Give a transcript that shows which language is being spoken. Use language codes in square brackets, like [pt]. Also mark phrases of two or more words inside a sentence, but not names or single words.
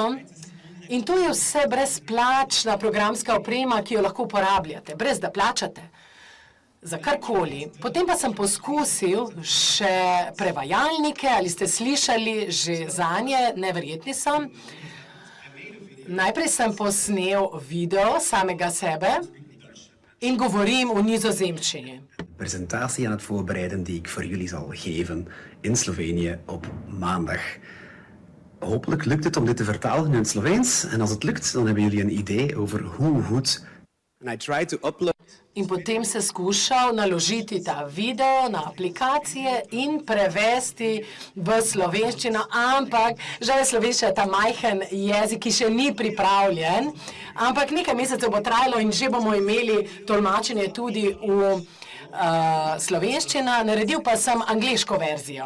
[sl] In to je vse brezplačna programska oprema, ki jo lahko uporabljate, brez da plačate za karkoli. Potem pa sem poskusil še prevajalnike, ali ste slišali že zanje, neverjetni so. Najprej sem posnel video samega sebe in govorim v nizozemščini. [nl] Presentatie aan het voorbereiden die ik voor jullie zal geven in Slovenië op maandag. Hopelijk lukt het om dit te vertalen in het Sloveens. En als het lukt, dan hebben jullie een idee over hoe goed... [en] And I tried to upload. [sl] In potem se skušal naložiti ta video na aplikacije in prevesti v slovenščino, ampak žal je slovenščina ta majhen jezik, ki še ni pripravljen, ampak nekaj mesecev bo trajalo in že bomo imeli tolmačenje tudi v slovenščina, naredil pa sem angleško verzijo.